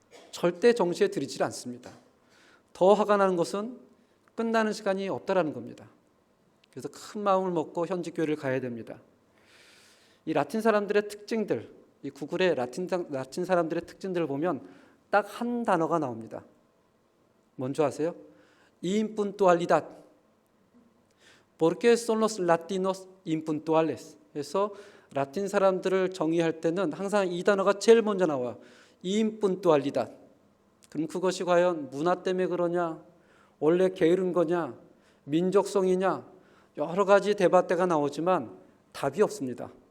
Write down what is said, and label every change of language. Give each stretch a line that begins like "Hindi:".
Korean: 절대 정시에 드리지 않습니다. 더 화가 나는 것은 끝나는 시간이 없다라는 겁니다. 그래서 큰 마음을 먹고 현지 교회를 가야 됩니다. 이 라틴 사람들의 특징들, 이 구글에 라틴 사람들의 특징들을 보면 딱 한 단어가 나옵니다. 뭔지 아세요? impuntualidad.
Spanish: Porque son los latinos impuntuales.
Korean: 그래서 라틴 사람들을 정의할 때는 항상 이 단어가 제일 먼저 나와요.
Spanish: impuntualidad.
Korean: 그럼 그것이 과연 문화 때문에 그러냐? 원래 게으른 거냐? 민족성이냐? 여러 가지 대화대가 나오지만 답이 없습니다.